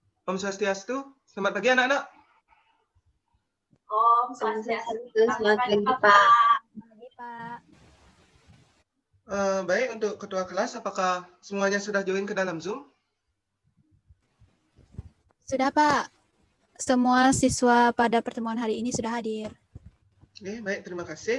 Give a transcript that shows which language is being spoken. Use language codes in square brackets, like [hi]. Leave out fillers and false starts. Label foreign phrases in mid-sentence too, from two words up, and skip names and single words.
[sa] Om Swastiastu. [id] Selamat pagi anak-anak. [sa] Om Swastiastu. [id] Selamat pagi, Pak. Pagi, Pak. Baik, untuk ketua kelas, apakah semuanya sudah join ke dalam Zoom? Sudah, Pak. Semua siswa pada pertemuan hari ini sudah hadir. Oke, baik, terima kasih.